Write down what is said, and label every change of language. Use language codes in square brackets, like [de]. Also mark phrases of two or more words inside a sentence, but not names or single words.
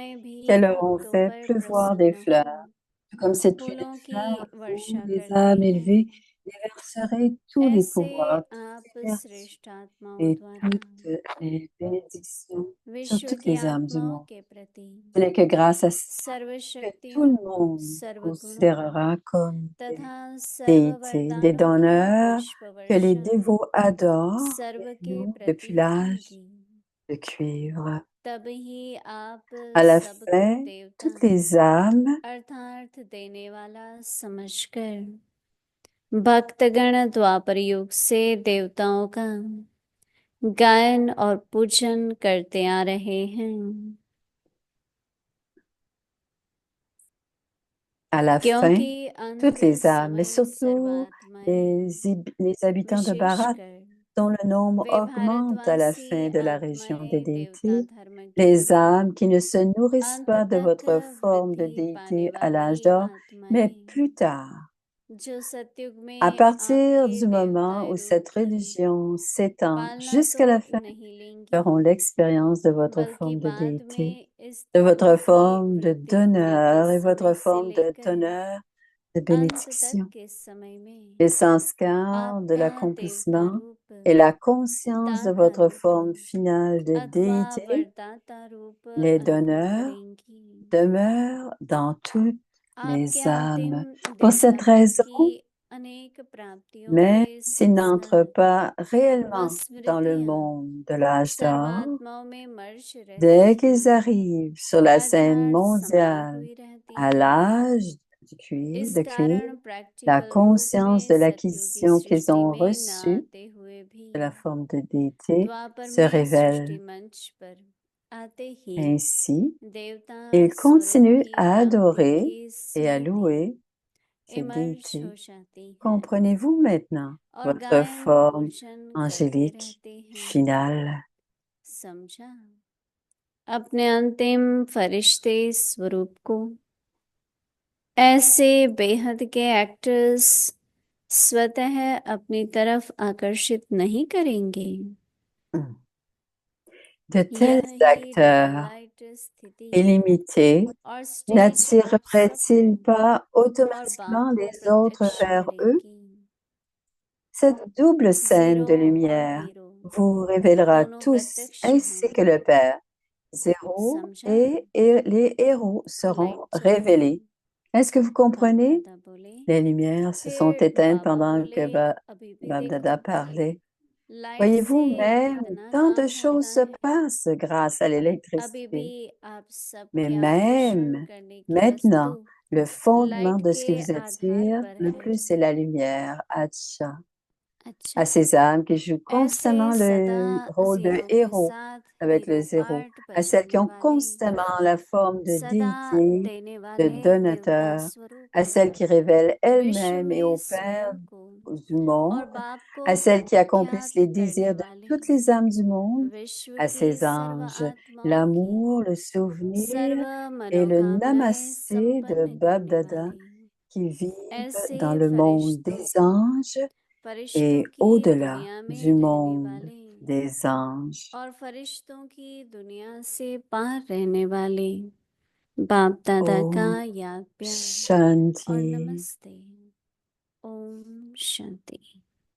[hi] देवताएं भी [fr] qu'elles leur ont [hi] भक्तों [fr] fait [hi] पर [fr] pleuvoir des [hi] प्रसन्न [fr] fleurs. [hi] हो [fr] Comme cette pluie de [hi] फूलों की [fr] fleurs, vous, [hi] वर्षा [fr] les [hi] करते [fr] âmes [hi] हैं। [fr] élevées, déverserez tous les [hi] ऐसे [fr] pouvoirs, [hi] आप [fr] toutes les vertus [hi] श्रेष्ठ आत्माओं [fr] et [hi] द्वारा [fr] toutes les bénédictions sur [hi] विश्व [fr] toutes [hi] की [fr] les âmes du [hi] आत्माओं [fr] monde. [hi] के प्रति [fr] Ce n'est que grâce à ça que tout [hi] सर्वशक्तियों [fr] le monde [hi] सर्वगुणों [fr] considérera comme des [hi] तथा सर्व [fr] déités, des [hi] वरदानों की [fr] donneurs que les [hi] पुष्पवर्षा [fr] dévots adorent, [hi] सर्व [fr] et [hi] के [fr] nous depuis [hi] प्रति [fr] l'âge [hi] होंगी। [fr] de cuivre. [hi] तब ही आप [fr] À la [hi] सबको [fr] fin, [hi] देवता [fr] toutes les âmes [hi] अर्थार्थ देने वाला समझकर भक्तगण द्वापर युग से देवताओं का गायन और पूजन करते आ रहे हैं। [fr] à la fin, [hi] क्योंकि [fr] toutes [hi] अंत [fr] les âmes, mais [hi] समय [fr] surtout [hi] सर्वात्माएं [fr] les habitants de Bharat, [hi] विशेषकर [fr] dont le nombre [hi] वे [fr] augmente à la fin [hi] भारतवासी [fr] de la région des [hi] आत्माएं देवता [fr] déités, [hi] धर्म [fr] les [hi] की [fr] âmes qui ne se nourrissent [hi] अंत [fr] pas de [hi] तक [fr] votre forme de [hi] वृद्धि पाने [fr] déité à l'âge [hi] वाली [fr] d'or, mais [hi] आत्माएं [fr] plus tard, [hi] जो सतयुग [fr] à [hi] में [fr] partir [hi] आपके [fr] du moment [hi] देवताए [fr] où [hi] रूप [fr] cette [hi] की [fr] religion s'étend [hi] पालना तो [fr] jusqu'à la fin, [hi] नहीं लेंगी [fr] feront l'expérience de votre [hi] बल्कि [fr] forme de [hi] बाद [fr] déité, [hi] में इस [fr] de [hi] धर्म [fr] votre [hi] की [fr] forme de [hi] वृद्धि होने के [fr] donneur et votre [hi] समय से [fr] forme de [hi] लेकर [fr] donneur de bénédiction. [hi] के समय में [fr] Les sanskars de [hi] आप या [fr] l'accomplissement [hi] देवता रूप, [fr] et la conscience de [hi] दाता [fr] votre [hi] रूप [fr] forme finale de [hi] अथवा [fr] déité, [hi] वरदाता रूप [fr] les [hi] अनुभव [fr] donneurs, [hi] करेंगी। [fr] demeurent dans toutes [hi] आपके [fr] les [hi] अंतिम [fr] âmes. Pour cette [hi] देवता [fr] raison, [hi] की अनेक प्राप्तियों [fr] même [hi] के [fr] s'ils n'entrent [hi] संस्कार [fr] pas [hi] व [fr] réellement dans le [hi] स्मृतियां [fr] monde de l'âge d'or, [hi] सर्वात्माओं में मर्ज रहती [fr] dès qu'ils [hi] हैं, [fr] arrivent sur la scène [hi] अर्थात समाई [fr] mondiale [hi] हुई रहती [fr] à [hi] हैं। [fr] l'âge [hi] इस [fr] de cuivre, [hi] कारण [fr] la [hi] प्रैक्टिकल रूप [fr] conscience [hi] में [fr] de [hi] सतयुगी [fr] l'acquisition qu'ils [hi] सृष्टि [fr] ont [hi] में न [fr] reçue [hi] आते हुए भी [fr] de la forme de déité [hi] द्वापर [fr] se [hi] में सृष्टि [fr] révèle. [hi] मंच पर आते ही [fr] Ainsi, [hi] देवता [fr] ils [hi] स्वरूप [fr] continuent [hi] की [fr] à [hi] प्राप्ति [fr] adorer [hi] की [fr] et à [hi] स्मृति [fr] louer ces [hi] इमर्ज [fr] déités. [hi] हो जाती है [fr] Comprenez-vous maintenant [hi] और [fr] votre [hi] गायन [fr] forme [hi] पूजन करते [fr] angélique [hi] रहते हैं। [fr] finale? [hi] समझा? अपने अंतिम फरिश्ते स्वरूप को ऐसे बेहद के एक्टर्स स्वतः अपनी तरफ आकर्षित नहीं करेंगे। [fr] De tels [hi] यही [fr] acteurs [hi] ट्वाइलाइट स्थिति [fr] illimités [hi] और स्टेज आप [fr] n'attireraient-ils [hi] सबको [fr] pas [hi] और [fr] automatiquement [hi] बाप को [fr] les autres [hi] प्रत्यक्ष [fr] vers eux? [hi] करेंगी। [fr] Cette double scène [hi] जीरो [fr] de [hi] और [fr] lumière [hi] हीरो [fr] vous révélera [hi] दोनों [fr] tous, [hi] प्रत्यक्ष [fr] ainsi que [hi] होंगे। [fr] le Père. Zéro [hi] समझा? [fr] et les héros [hi] लाइट [fr] seront [hi] चली [fr] révélés. [hi] गई। [fr] Est-ce que vous [hi] बाप [fr] comprenez? [hi] दादा बोले, [fr] Les lumières se sont [hi] फिर [fr] éteintes [hi] बाबा [fr] pendant [hi] बोले, [fr] que [hi] अभी भी [fr] Babdada [hi] देखो [fr] parlait. [hi] लाइट से [fr] Voyez-vous, même [hi] कितना [fr] tant de [hi] काम होता [fr] choses se [hi] है। [fr] passent grâce à [hi] अभी [fr] l'électricité. [hi] भी आप [fr] Mais [hi] सबके आकर्षण [fr] même [hi] करने की वस्तु [fr] maintenant, le fondement [hi] लाइट [fr] de ce qui [hi] के [fr] vous [hi] आधार [fr] attire [hi] पर [fr] le [hi] है। [fr] plus, c'est la lumière. Acha. [hi] अच्छा, [fr] À ces âmes qui jouent [hi] ऐसे [fr] constamment [hi] सदा [fr] le rôle de [hi] जीरो के [fr] héros [hi] साथ [fr] avec le [hi] हीरो [fr] zéro, [hi] पार्ट [fr] à celles qui [hi] बजाने [fr] ont [hi] वाले, [fr] constamment la forme de [hi] सदा [fr] déité, [hi] देने [fr] de [hi] वाले देवता [fr] donateur, [hi] स्वरूप [fr] à celles qui révèlent [hi] विश्व [fr] elles-mêmes et [hi] में [fr] au Père [hi] स्वयं को [fr] du monde, [hi] और बाप को [fr] à celles qui accomplissent [hi] प्रख्यात [fr] les [hi] करने [fr] désirs de [hi] वाले [fr] toutes les âmes du monde, [hi] विश्व [fr] à [hi] की [fr] ces [hi] सर्व [fr] anges, [hi] आत्माओं की [fr] l'amour, le souvenir [hi] सर्व [fr] et le [hi] मनोकामनाएं [fr] namasté de [hi] संपन्न करने [fr] Babdada [hi] वाले [fr] qui vivent [hi] ऐसे [fr] dans le monde [hi] फरिश्तों [fr] des [hi] को [fr] anges [hi] फरिश्तों [fr] et [hi] की [fr] au-delà [hi] दुनिया में [fr] du [hi] रहने [fr] monde [hi] वाले [fr] des anges. [hi] और फरिश्तों की दुनिया से पार रहने वाले बाप दादा का Om याद प्यार और Shanti. नमस्ते। ओम शांति।